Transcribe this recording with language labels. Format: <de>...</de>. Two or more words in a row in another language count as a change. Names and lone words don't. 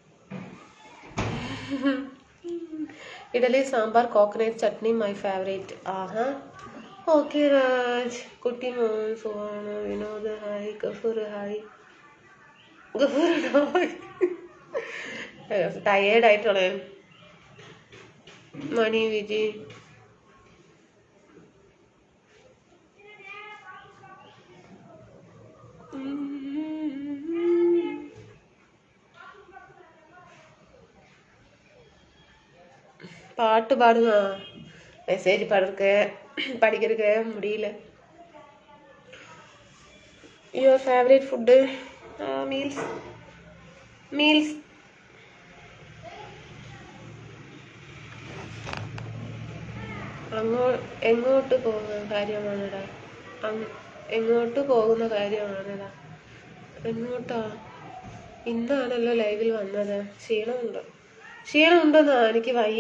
<ml>ഇഡലി, സാമ്പാർ, കോക്കനട്ട് ചട്നി</ml> <en>my favourite.</en> <ml>ആഹാ, ഓക്കെ രാജ്. കുട്ടി മോൻ സുഖാണ്. വിനോദ് ഹായ്. ഗഫൂർ ഹായ്. ടയേർഡായിട്ടുള്ളേ.</ml> <ta>മണി വിജി பாட்டு பாடுங்க. மெசேஜ் படிக்கிறதுக்கு முடியல.</ta> <en>your favourite food?</en> <ta>மீல்ஸ்.</ta> <ml>എങ്ങോട്ട് പോകുന്ന കാര്യമാണെടാ? എങ്ങോട്ടാ? ഇന്നാണല്ലോ ലൈവിൽ വന്നത്. ക്ഷീണമുണ്ടെന്നാ? എനിക്ക് വയ്യ.</ml>